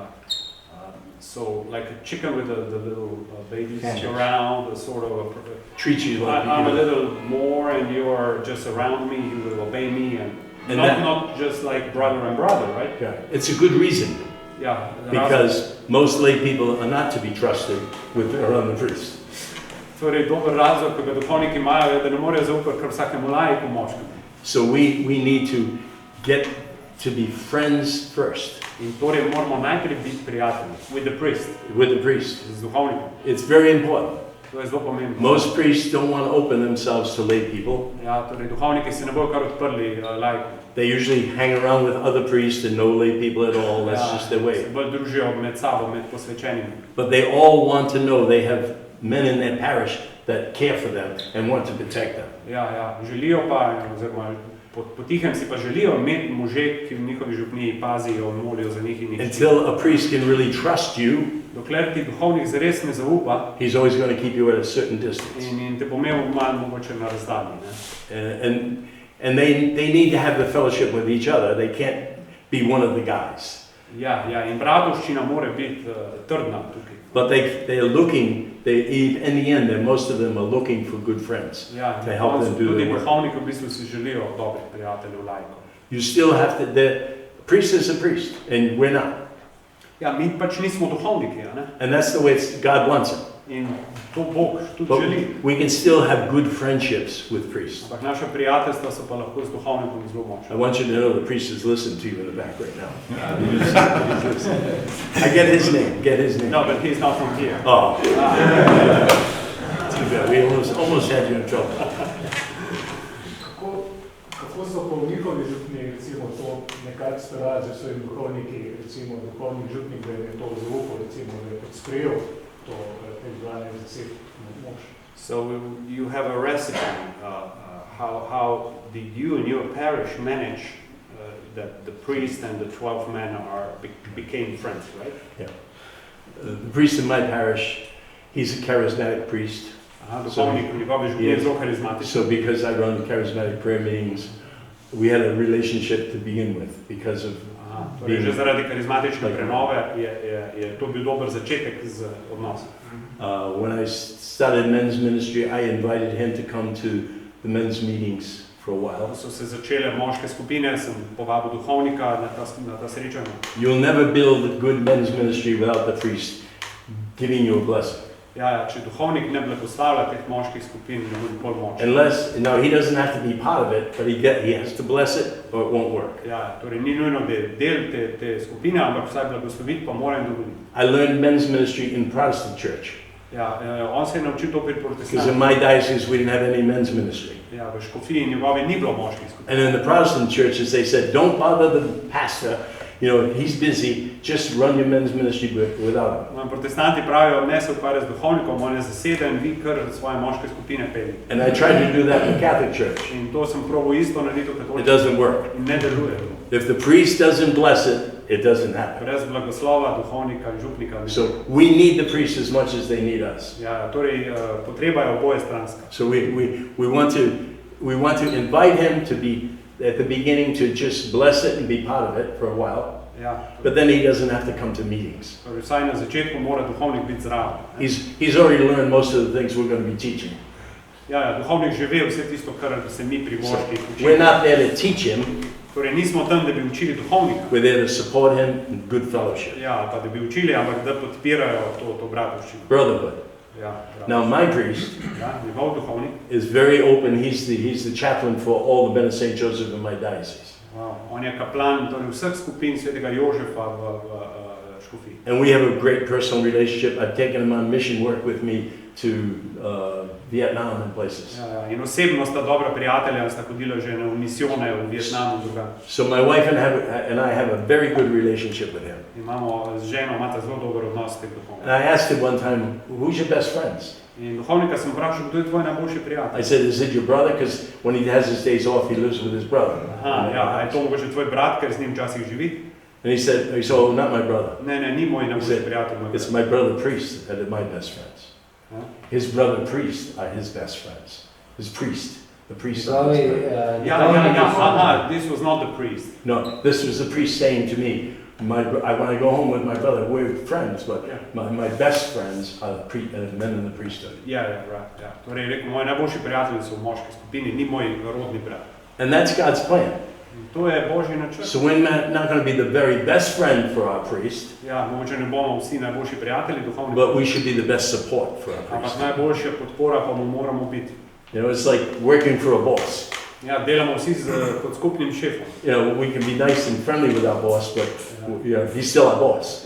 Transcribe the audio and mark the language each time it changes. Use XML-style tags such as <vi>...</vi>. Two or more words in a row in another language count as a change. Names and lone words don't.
<en>So like a chicken with the little babies around, a sort of treat you like I'm a little more, and you are just around me. You will obey me, and not just like brother and brother, right? Yeah, it's a good reason. Yeah, because most lay people are not to be trusted around the priest.</en> <sl>Torej, dober razlog, ki ga duhovniki imajo, je, da ne morejo zaupati kar vsakemu laiku moškemu.</sl> <en>So we need to get to be friends first.</en> <sl>In torej moramo najprej biti prijatelji</sl> <en>with the priest. With the priest.</en> <sl>Z duhovnikom.</sl> <en>It's very important.</en> <sl>To je zelo pomembno.</sl> <en>Most priests don't want to open themselves to lay people.</en> <sl>Ja, torej duhovniki se ne bojo kar odprli laiku.</sl> <en>They usually hang around with other priests and no lay people at all. That's just their way.</en> <sl>Bolj družijo med sabo, med posvečenimi.</sl> <en>But they all want to know they have men in their parish that care for them and want to protect them.</en> <sl>Ja, želijo pa, oziroma potihem si pa želijo imeti može, ki v njihovi župniji pazijo, molijo za njih in njih.</sl> <en>Until a priest can really trust you,</en> <sl>dokler ti duhovnik zares ne zaupa,</sl> <en>he's always going to keep you at a certain distance.</en> <sl>In te bo imel malo mogoče na razdalji.</sl> <en>And they need to have the fellowship with each other. They can't be one of the guys.</en> <sl>Ja, in bratovščina mora biti trdna tukaj.</sl> <en>But they're looking, in the end, most of them are looking for good friends to help them do their work.</en> <sl>Duhovniki v bistvu si želijo dobrih prijateljev laikov.</sl> <en>You still have to, the priest is a priest, and we're not.</en> <sl>Ja, mi pač nismo duhovniki, ne?</sl> <en>And that's the way God wants it.</en> <sl>In to Bog tudi</sl> <en>But</en> <sl>želi.</sl> <en>we can still have good friendships with priests.</en> <sl>Ampak naša prijateljstva so pa lahko z duhovnikom zelo močna.</sl> <en>I want you to know the priest is listening to you in the back right now. I get his name. No, but he's not from here. Oh. Too bad. We almost had you in trouble.</en> <sl>Kako so po njihovi župni, recimo, to nekako starali za svojim duhovniki, recimo duhovnik župnik, da je to zaupal, recimo, da je sprejel to izvajanje zaseb mož.</sl> <en>So you have a recipe. How did you and your parish manage that the priest and the 12 men became friends, right? Yeah. The priest in my parish, he's a charismatic priest. So because I run charismatic prayer meetings, we had a relationship to begin with because of</en> <sl>Že zaradi karizmatične prenove je to bil dober začetek z odnosom.</sl> <en>When I started men's ministry, I invited him to come to the men's meetings for a while.</en> <sl>Ko so se začele moške skupine, sem povabil duhovnika na ta srečanja.</sl> <en>You'll never build a good men's ministry without the priest giving you a blessing.</en> <sl>Ja, če duhovnik ne blagoslavlja teh moških skupin, ne bo nikoli močen.</sl> <en>Unless, he doesn't have to be part of it, but he has to bless it or it won't work.</en> <sl>Ja, torej ni nujno, da je del te skupine, ampak vsaj blagosloviti pa mora in dovoliti.</sl> <en>I learned men's ministry in Protestant church.</en> <sl>Ja, on se je naučil to pri protestantih.</sl> <en>Because in my diocese we didn't have any men's ministry.</en> <sl>Ja, v škofiji njegovi ni bilo moških skupin.</sl> <en>And in the Protestant churches they said, don't bother the pastor, he's busy, just run your men's ministry without him.</en> <sl>Protestanti pravijo, ne se ukvarja z duhovnikom, on je zaseden, vi kar svoje moške skupine peli.</sl> <en>And I tried to do that in the Catholic church.</en> <sl>In to sem probal isto narediti v katoliški.</sl> <en>It doesn't work.</en> <sl>In ne deluje.</sl> <en>If the priest doesn't bless it, it doesn't happen.</en> <sl>Brez blagoslova, duhovnika, župnika.</sl> <en>So we need the priests as much as they need us.</en> <sl>Ja, torej, potreba je oboje stranska.</sl> <en>So we want to invite him to be at the beginning to just bless it and be part of it for a while.</en> <sl>Ja,</sl> <en>But then he doesn't have to come to meetings.</en> <sl>torej, vsaj na začetku mora duhovnik biti zraven.</sl> <en>He's already learned most of the things we're going to be teaching.</en> <sl>Ja, duhovnik že ve vse tisto, kar se mi pri moških učimo.</sl> <en>We're not there to teach him.</en> <sl>Torej, nismo tam, da bi učili duhovnika.</sl> <en>We're there to support him in good fellowship.</en> <sl>Ja, pa da bi učili, ampak da podpirajo to bratovščino.</sl> <en>Brotherhood.</en> <sl>Ja,</sl> <en>Now my priest</en> <sl>ja, njegov duhovnik.</sl> <en>is very open. He's the chaplain for all the Ben St. Joseph in my diocese. Wow.</en> <sl>On je kaplan torej vseh skupin Svetega Jožefa v Škofiji.</sl> <en>And we have a great personal relationship. I've taken him on mission work with me to Vietnam and places.</en> <sl>Ja, ja. In osebno sta dobra prijatelja, sta hodila že na misijone v Vietnamu drugam.</sl> <en>So my wife and I have a very good relationship with him.</en> <sl>Imamo z ženo, imata zelo dober odnos s tem</sl> <en>And</en> <sl>duhovnikom.</sl> <en>I asked him one time, who's your best friends?</en> <sl>In duhovnika sem vprašal, kdo je tvoj najboljši prijatelj?</sl> <en>I said, is it your brother? Because when he has his days off, he lives with his brother.</en> <sl>Aha, ja, a je to mogoče tvoj brat, ker z njim včasih živi?</sl> <en>And he said, oh, not my brother.</en> <sl>Ne, ni moj najboljši prijatelj. Moj</sl> <en>It's</en> <sl>brat.</sl> <en>my brother priest that are my best friends. Huh? His brother priest are his best friends. His priest, the priest.</en> <sl>Njegovi,</sl> <en>Aha, this was not the priest. No, this was the priest saying to me, when I go home with my brother, we're friends, but Yeah. my best friends are men in the priesthood.</en> <sl>Ja, right, ja. Torej, rekel, moji najboljši prijatelji so v moški skupini, ni moj rodni brat.</sl> <en>And that's God's plan.</en> <sl>In to je Božji načrt.</sl> <en>So we're not going to be the very best friend for our priest,</en> <sl>Ja, mogoče ne bomo vsi najboljši prijatelji duhovnika,</sl> <en>but we should be the best support for our</en> <sl>ampak</sl> <en>priest.</en> <sl>najboljša podpora pa mu moramo biti.</sl> <en>You know, it's like working for a boss.</en> <sl>Ja, delamo vsi kot skupnim šefom.</sl> <en>You know, we can be nice and friendly with our boss, but you know, he's still our boss.</en>